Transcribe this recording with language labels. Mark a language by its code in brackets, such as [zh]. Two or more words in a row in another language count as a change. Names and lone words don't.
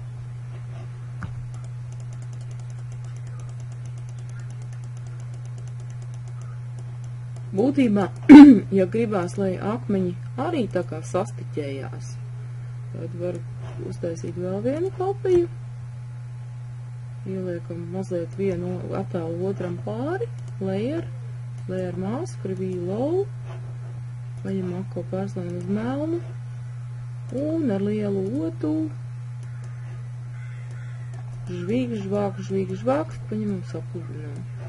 [lv] Būtībā, ja gribās, lai akmeņi arī tā kā sastiķējās, tad var uztaisīt vēl vienu kopiju. Ieliekam mazliet vienu attēlu otram pāri, [en] layer mask, reveal low, [lv] paņem atkal pārslēm uz melnu, un ar lielu otu žvāk, paņemam sapludinām.